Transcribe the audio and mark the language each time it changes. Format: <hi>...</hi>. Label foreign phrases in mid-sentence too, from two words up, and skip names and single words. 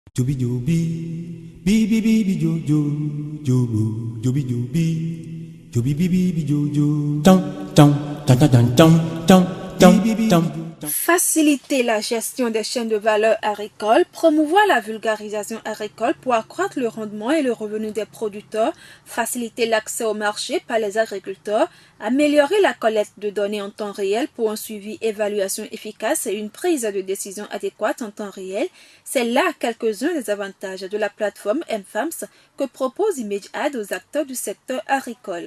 <fr>Jubi jubi, bi bi bi bi jo jo, jubu jubi jubi, jubi bi bi bi jo jo. Tam tam tam tam tam tam tam tam. Faciliter la gestion des chaînes de valeur agricoles, promouvoir la vulgarisation agricole pour accroître le rendement et le revenu des producteurs, faciliter l'accès au marché par les agriculteurs, améliorer la collecte de données en temps réel pour un suivi, évaluation efficace et une prise de décision adéquate en temps réel, c'est là quelques-uns des avantages de la plateforme MFAMS que propose ImageAd aux acteurs du secteur agricole.</fr>